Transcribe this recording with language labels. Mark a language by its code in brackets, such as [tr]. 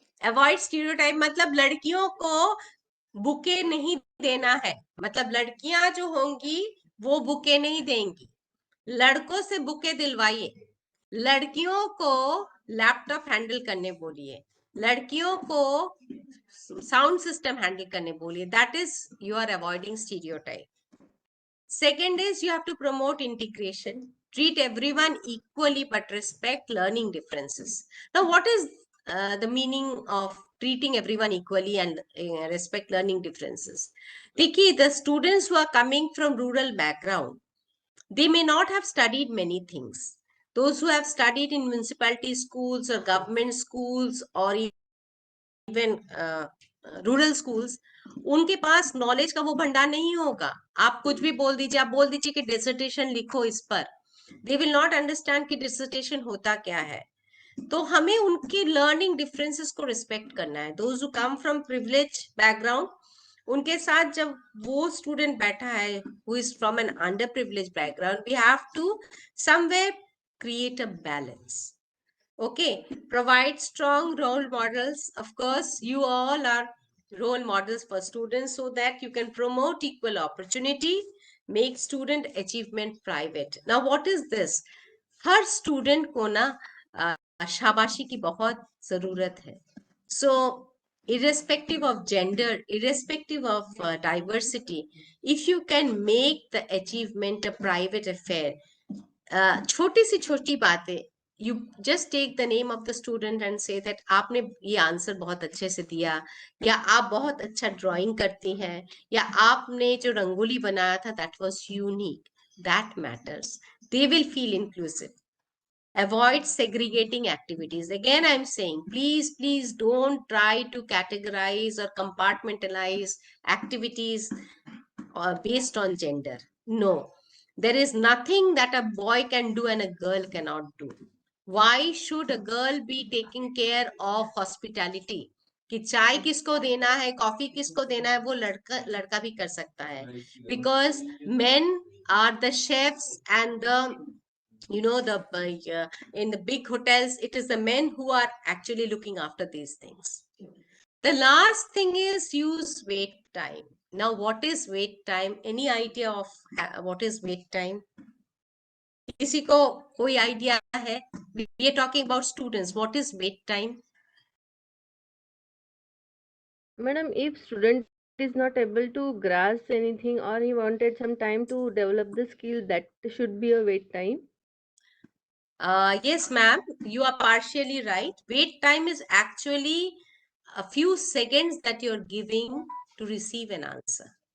[en] Avoid stereotype [hi] मतलब लड़कियों को बुके नहीं देना है, मतलब लड़कियां जो होंगी वो बुके नहीं देंगी, लड़कों से बुके दिलवाइए, लड़कियों को लैपटॉप हैंडल करने बोलिए, लड़कियों को साउंड सिस्टम हैंडल करने बोलिए. [en] That is you are avoiding stereotype. Second is you have to promote integration. Treat everyone equally but respect learning differences. Now, what is the meaning of treating everyone equally and respect learning differences? Vicky, the students who are coming from rural background, they may not have studied many things. Those who have studied in municipality schools or government schools or even rural schools, [hi] उनके पास knowledge का वो भंडार नहीं होगा. आप कुछ भी बोल दीजिए, आप बोल दीजिए कि डिसर्टेशन लिखो इस पर, [en] they will not understand [hi] कि डिसर्टेशन होता क्या है. तो हमें उनकी लर्निंग डिफरेंसेस को रिस्पेक्ट करना है. [en] those who come from privilege background, [hi] उनके साथ जब वो स्टूडेंट बैठा है [en] Who is from an under privilege background, we have to somewhere create a balance. Okay, provide strong role models. Of course, you all are role models for students so that you can promote equal opportunity, make student achievement private. Now, what is this? [hi] हर student को ना शाबाशी की बहुत जरूरत है. [en] So, irrespective of gender, irrespective of diversity, if you can make the achievement a private affair, [hi] छोटी सी छोटी बातें, [en] you just take the name of the student and say that [hi] आपने ये आंसर बहुत अच्छे से दिया, या आप बहुत अच्छा ड्राइंग करती हैं, या आपने जो रंगोली बनाया था [en] that was unique. That matters. They will feel inclusive. Avoid segregating activities. Again, I'm saying, please don't try to categorize or compartmentalize activities based on gender. No, there is nothing that a boy can do and a girl cannot do. Why should a girl be taking care of hospitality? [hi] कि चाय किसको देना है, coffee किसको देना है, वो लड़का भी कर सकता है. [en] Because men are the chefs and the in the big hotels, it is the men who are actually looking after these things. The last thing is use wait time. Now, what is wait time? Any idea of what is wait time? [hi] किसी को कोई idea है? [en] We are talking about students. What is wait time? Madam, if student is not able to grasp anything or he wanted some time to develop the skill, that should be a wait time. Yes, ma'am, you are partially right. Wait time is actually a few seconds that you're giving to receive an answer.